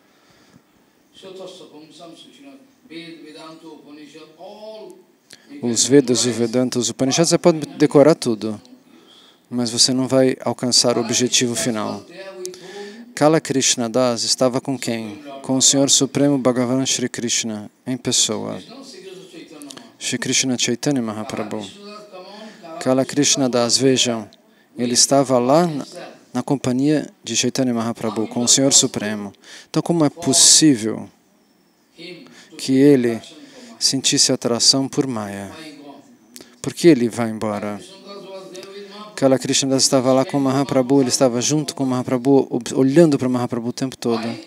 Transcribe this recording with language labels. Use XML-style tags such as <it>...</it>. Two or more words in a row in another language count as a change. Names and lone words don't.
<pt>Os Vedas, o Vedanta, os Upanishads, você pode decorar tudo, mas você não vai alcançar o objetivo final. Kala Krishna Das estava com quem? Com o Senhor Supremo Bhagavan Shri Krishna, em pessoa. Shri Krishna Chaitanya Mahaprabhu. Kala Krishna Das, vejam, ele estava lá na companhia de Chaitanya Mahaprabhu, com o Senhor Supremo. Então, como é possível que ele sentisse atração por Maya? Por que ele vai embora? Kala Krishna Das estava lá com Mahaprabhu, ele estava junto com Mahaprabhu, olhando para Mahaprabhu o tempo todo.</pt>